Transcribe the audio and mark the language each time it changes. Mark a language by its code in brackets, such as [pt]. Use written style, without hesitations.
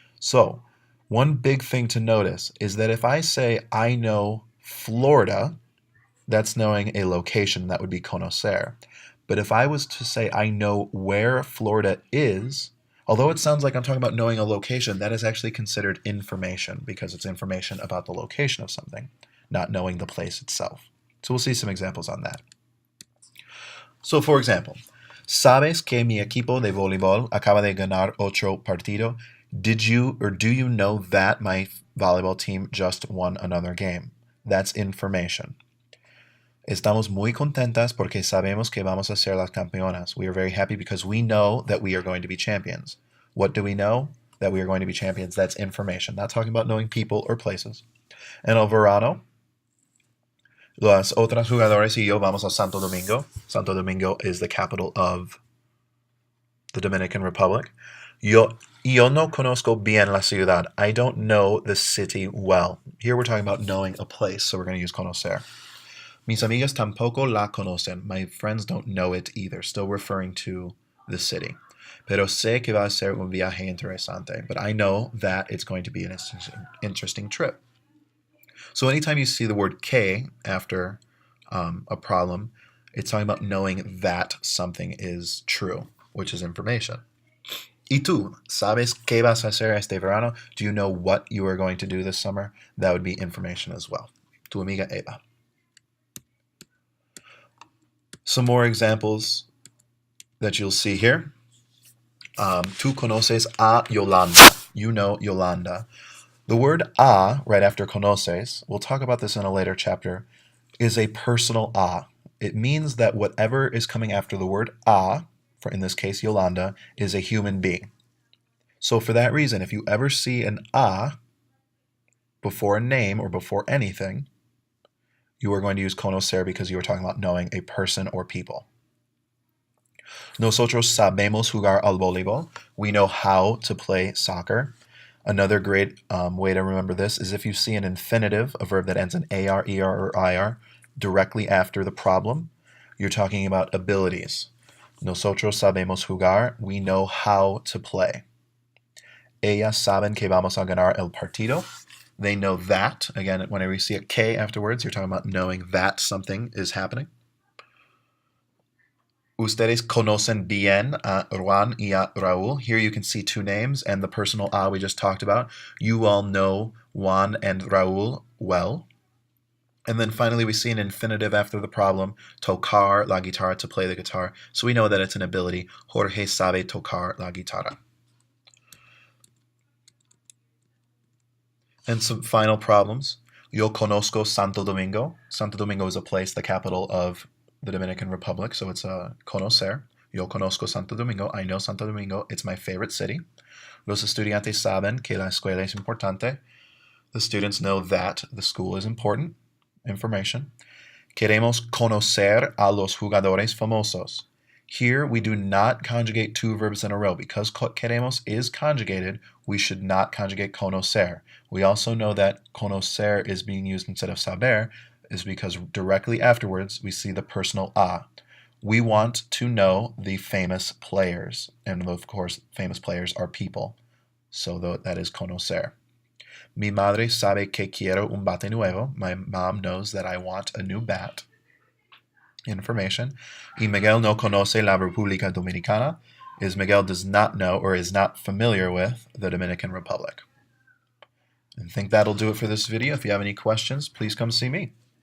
[en] So one big thing to notice is that if I say I know Florida, that's knowing a location. That would be conocer. But if I was to say I know where Florida is, although it sounds like I'm talking about knowing a location, that is actually considered information because it's information about the location of something, not knowing the place itself. So we'll see some examples on that. So for example, [es] ¿sabes que mi equipo de voleibol acaba de ganar otro partido? [en] Did you or do you know that my volleyball team just won another game? That's information. [es] Estamos muy contentas porque sabemos que vamos a ser las campeonas. [en] We are very happy because we know that we are going to be champions. What do we know? That we are going to be champions. That's information. Not talking about knowing people or places. [es] En el verano, las otras jugadoras y yo vamos a Santo Domingo. [en] Santo Domingo is the capital of the Dominican Republic. [es] Yo no conozco bien la ciudad. [en] I don't know the city well. Here we're talking about knowing a place, so we're going to use conocer. [es] Mis amigas tampoco la conocen. [en] My friends don't know it either, still referring to the city. [es] Pero sé que va a ser un viaje interesante. [en] But I know that it's going to be an interesting trip. So anytime you see the word que after a problem, it's talking about knowing that something is true, which is information. [es] ¿Y tú? ¿Sabes qué vas a hacer este verano? [en] Do you know what you are going to do this summer? That would be information as well. [es] Tu amiga Eva. [en] Some more examples that you'll see here. [es] Tú conoces a Yolanda. [en] You know Yolanda. The word a, right after conoces, we'll talk about this in a later chapter, is a personal a. It means that whatever is coming after the word a, for in this case Yolanda, is a human being. So for that reason, if you ever see an a before a name or before anything, you are going to use conocer because you are talking about knowing a person or people. [es] Nosotros sabemos jugar al voleibol. [en] We know how to play soccer. Another great way to remember this is if you see an infinitive, a verb that ends in AR, ER, or IR, directly after the problem, you're talking about abilities. [es] Nosotros sabemos jugar. [en] We know how to play. [es] Ellas saben que vamos a ganar el partido. [en] They know that. Again, whenever you see a K afterwards, you're talking about knowing that something is happening. [es] Ustedes conocen bien a Juan y a Raúl. [en] Here you can see two names and the personal a we just talked about. You all know Juan and Raúl well. And then finally we see an infinitive after the problem, [es] tocar la guitarra, [en] to play the guitar. So we know that it's an ability. [es] Jorge sabe tocar la guitarra. [en] And some final problems. [es] Yo conozco Santo Domingo. [en] Santo Domingo is a place, the capital of the Dominican Republic, so it's conocer. [es] Yo conozco Santo Domingo. [en] I know Santo Domingo. It's my favorite city. [es] Los estudiantes saben que la escuela es importante. [en] The students know that the school is important. Information. [es] Queremos conocer a los jugadores famosos. [en] Here, we do not conjugate two verbs in a row. Because queremos is conjugated, we should not conjugate conocer. We also know that conocer is being used instead of saber is because directly afterwards, we see the personal a. We want to know the famous players. And of course, famous players are people. So that is conocer. [es] Mi madre sabe que quiero un bate nuevo. [en] My mom knows that I want a new bat. Information. [es] Y Miguel no conoce la República Dominicana. [en] Is Miguel does not know or is not familiar with the Dominican Republic. I think that'll do it for this video. If you have any questions, please come see me.